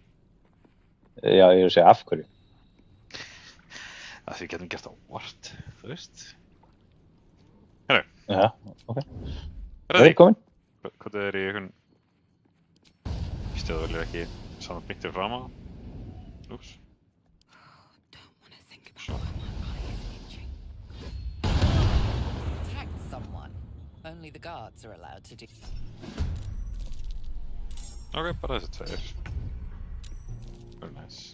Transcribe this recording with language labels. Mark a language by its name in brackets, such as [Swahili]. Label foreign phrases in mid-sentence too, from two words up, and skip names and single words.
[Icelandic] Já, ég er að segja af hverju. Að við getum gert það óvart, þú veist. Herru. Já, ok. Ready? Velkomin. Hvað er í einhvern... Stöðuvelið ekki saman byggt fram á? Úps. [English] Attack someone. Only the guards are allowed to do. [Icelandic] Ok, bara þessi tveir. [English] Very nice.